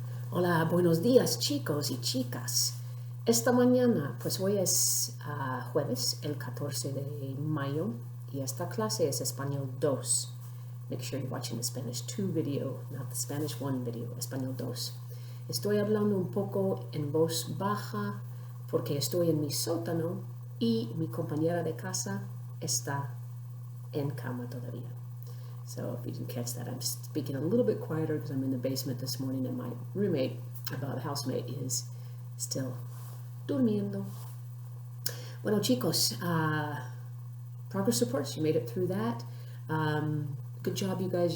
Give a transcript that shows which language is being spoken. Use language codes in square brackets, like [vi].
[es] Hola, buenos días chicos y chicas. Esta mañana, pues hoy es jueves, el 14 de mayo, y esta clase es Español 2. [en] Make sure you're watching the Spanish 2 video, not the Spanish 1 video, Español 2. [es] Estoy hablando un poco en voz baja porque estoy en mi sótano y mi compañera de casa está en cama todavía. [en] So if you didn't catch that, I'm speaking a little bit quieter because I'm in the basement this morning and my roommate, the housemate, is still [es] durmiendo. Bueno, chicos, [en] progress reports, you made it through that. Good job, you guys.